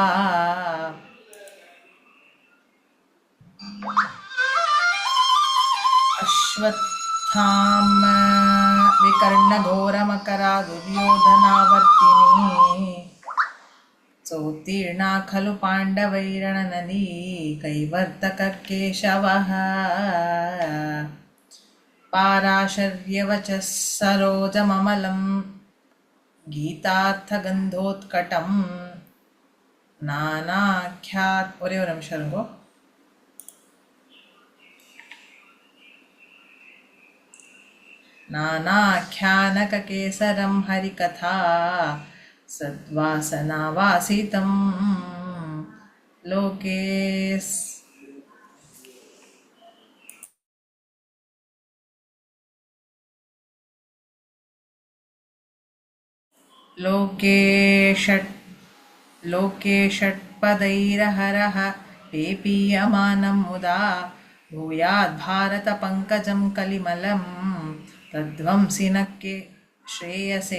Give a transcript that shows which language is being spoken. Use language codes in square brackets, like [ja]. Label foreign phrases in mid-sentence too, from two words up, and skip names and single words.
[sa] अश्वत्थाम विकर्णघोरमकरा दुर्योधनावर्तिनी सोत्तीर्णा खलु पाण्डवैरणनली कैवर्तककेशवः। पाराशर्यवचः सरोजममलं गीतार्थगन्धोत्कटं नानाख्यात् [ta] ஒரே ஒரு நிமிஷம் இருங்கோ. [sa] नानाख्यानककेसरं हरिकथा सद्वासनावासितं लोके षट्पदैरहरः पेपीयमानं मुदा भूयाद्भारतपङ्कजं कलिमलं तद्वंसि न के श्रेयसे।